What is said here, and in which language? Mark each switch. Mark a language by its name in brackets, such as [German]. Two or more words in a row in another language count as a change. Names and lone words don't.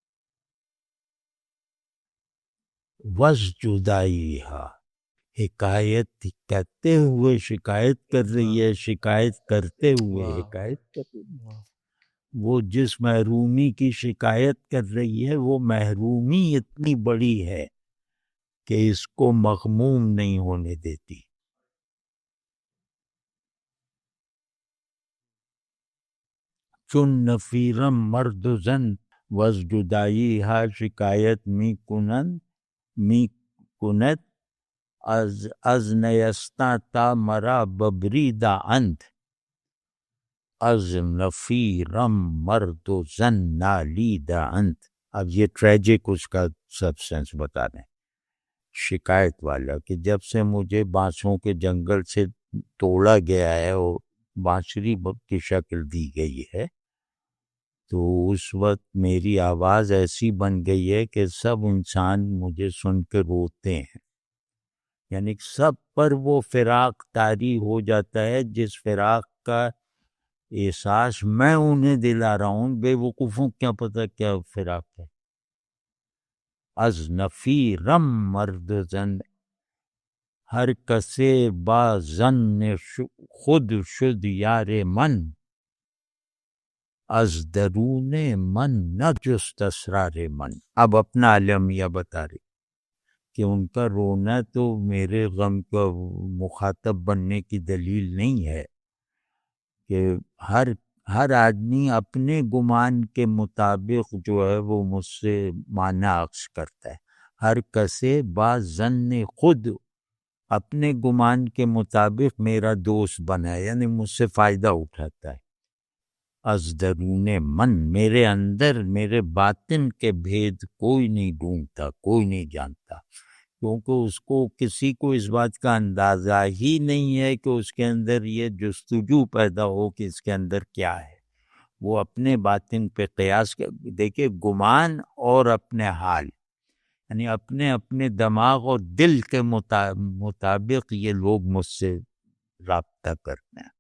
[Persian] وز جدائی ہا، [Urdu] حکایت کہتے ہوئے شکایت کر رہی ہے، شکایت کرتے ہوئے حکایت کر رہی ہے. وہ جس محرومی کی شکایت کر رہی ہے وہ محرومی اتنی بڑی ہے کہ اس کو مغموم نہیں ہونے دیتی. [Persian] چون نفیرم مرد و زن وز جدائی ہا شکایت می کند از نیستاں تا مرا ببریدہ اند، از نفیرم مرد و زن نالیدہ اند. [Urdu] اب یہ ٹریجک اس کا سبسٹنس بتا دیں، شکایت والا، کہ جب سے مجھے بانسوں کے جنگل سے توڑا گیا ہے اور بانسری کی شکل دی گئی ہے، تو اس وقت میری آواز ایسی بن گئی ہے کہ سب انسان مجھے سن کے روتے ہیں. یعنی سب پر وہ فراق طاری ہو جاتا ہے جس فراق کا احساس میں انہیں دلا رہا ہوں. بے وقوفوں کیا پتہ کیا فراق ہے. [Persian] از نفیرم مرد زن، ہر کسے با زن خود شد یار من، از درون من نہ جست اسرار من. [Urdu] اب اپنا عالمیہ بتا رہی کہ ان کا رونا تو میرے غم کا مخاطب بننے کی دلیل نہیں ہے، کہ ہر آدمی اپنے گمان کے مطابق جو ہے وہ مجھ سے معنی عکس کرتا ہے. [Persian] ہر کسے با ظن خود، [Urdu] اپنے گمان کے مطابق میرا دوست بنا ہے، یعنی مجھ سے فائدہ اٹھاتا ہے. [Persian] از درون من، [Urdu] میرے اندر میرے باطن کے بھید کوئی نہیں ڈھونڈتا، کوئی نہیں جانتا، کیونکہ اس کو کسی کو اس بات کا اندازہ ہی نہیں ہے کہ اس کے اندر یہ جستجو پیدا ہو کہ اس کے اندر کیا ہے. وہ اپنے باطن پہ قیاس دیکھے، گمان اور اپنے حال، یعنی اپنے دماغ اور دل کے مطابق یہ لوگ مجھ سے رابطہ کرتے ہیں.